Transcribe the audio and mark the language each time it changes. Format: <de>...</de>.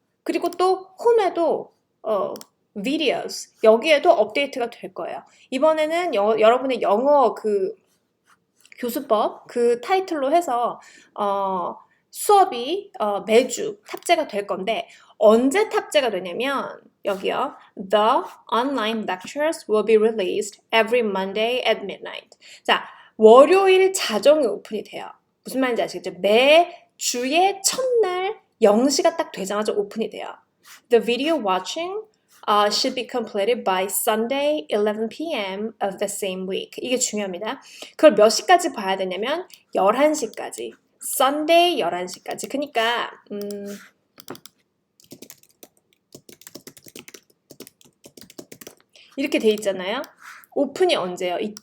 <ko>그리고 또 홈에도 videos 여기에도 업데이트가 될 거예요. 이번에는 여러분의 영어 그 교수법 그 타이틀로 해서 수업이 매주 탑재가 될 건데 언제 탑재가 되냐면 여기요.</ko> <en>The online lectures will be released every Monday at midnight.</en> <ko>자, 월요일 자정에 오픈이 돼요. 무슨 말인지 아시겠죠? 매 주의 첫날 0시가 딱 되자마자 오픈이 돼요.</ko> <en>The video watching should be completed by Sunday 11 p.m. of the same week.</en> <ko>이게 중요합니다. 그걸 몇 시까지 봐야 되냐면 11시까지. Sunday 11시까지. 그러니까 이렇게 돼 있잖아요. 오픈이 언제요?</ko>